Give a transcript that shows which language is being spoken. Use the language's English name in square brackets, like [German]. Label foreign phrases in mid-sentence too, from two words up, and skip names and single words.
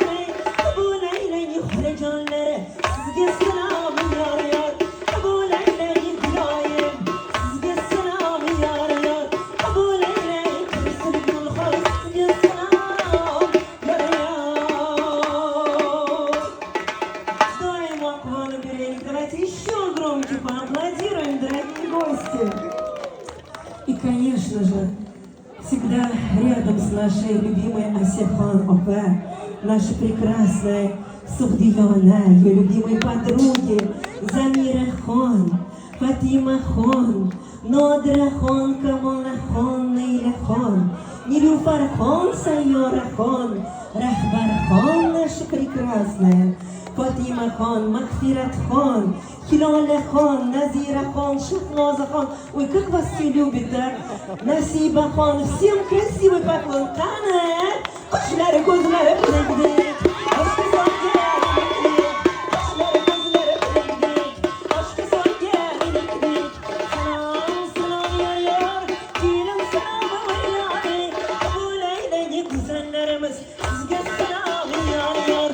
[Uzbek] Qabul aylaylik xolajonlari, sizga salom yor. Qabul aylaylik Guloyim, sizga salom yor. Qabul aylaylik Tursunqul xoy, sizga salom yor. Доимо quvonib yuraylik. [Russian] Давайте еще громче поаплодируем, дорогие гости. И, конечно же, всегда рядом с нашей любимой Асяхан Опа, нашей прекрасной Сухдиона, ее любимой подруги Замира Хон, Фатима Хон, Нодра Хон, Камола Хон, Нейля Хон, Нилюфар Хон, Сайора Хон, Рахбар Хон, наша прекрасная, Фатима Хон, Махфират Хон, Хилоля Хон, Назира Хон, Шахноза Хон. Ой, как вас все любят, да? Насиба Хон, всем красивый поклон. [Uzbek] Qani, qoshlari ko'zlari birdek, oshga solgan ilikdek, qoshlari ko'zlari birdek, oshga solgan ilikdek. Salom, salom yor, kelin salom yor. Qabul aylaylik go'zallarimiz, sizga salom yor.